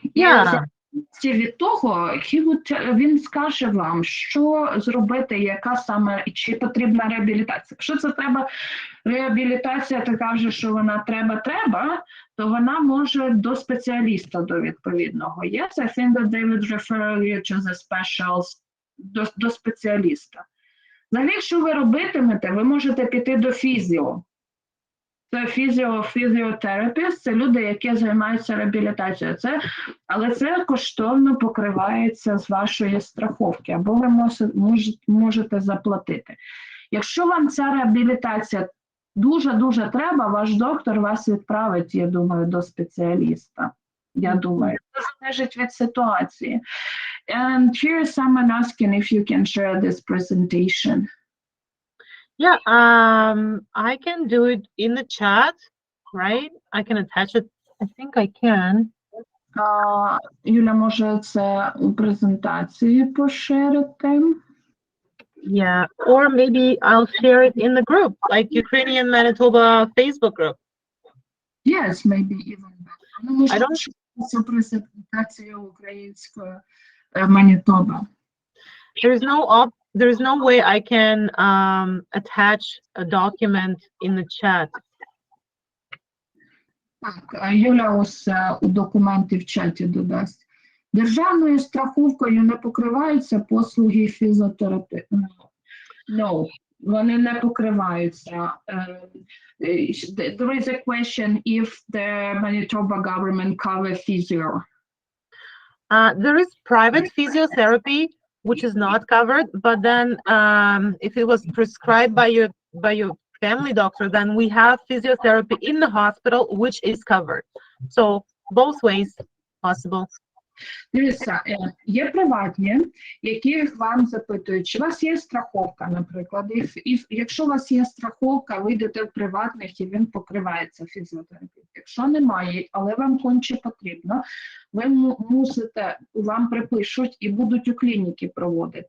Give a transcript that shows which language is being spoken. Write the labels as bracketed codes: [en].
[en] Yeah. [uk] І від того, він скаже вам, що зробити, яка саме, чи потрібна реабілітація. Якщо це треба реабілітація, така вже, що вона треба, то вона може до спеціаліста, до відповідного. [en] Yes, I think that they would refer you to the specials, [uk] до спеціаліста. Взагалі, якщо ви робитимете, ви можете піти до фізіо. Це фізіотерапевт, це люди, які займаються реабілітацією. Але це коштовно покривається з вашої страховки, або ви можете заплатити. Якщо вам ця реабілітація дуже-дуже треба, ваш доктор вас відправить, я думаю, до спеціаліста. Я думаю, це залежить від ситуації. [en] And here is someone asking if you can share this presentation. Yeah, I can do it in the chat, right? I can attach it. I think I can. [uk] Юля може це у презентації поширити. [en] Yeah, or maybe I'll share it in the group, like Ukrainian Manitoba Facebook group. Yes, maybe even better. I don't. [uk] Це презентація української Manitoba. [en] There's no way I can attach a document in the chat. [uk] Так, Юля ось у документи в чаті додасть. Державною страховкою не покриваються послуги фізіотерапевта. No, вони не покриваються. [en] There is a question if the Manitoba government cover physio. There is private physiotherapy, which is not covered, but then if it was prescribed by your family doctor, then we have physiotherapy in the hospital, which is covered. So both ways possible. [uk] Дивіться, є приватні, які вам запитують, чи у вас є страховка, наприклад. І якщо у вас є страховка, ви йдете в приватних і він покривається фізіотерапією. Якщо немає, але вам конче потрібно, ви мусите, вам припишуть і будуть у клініки проводити.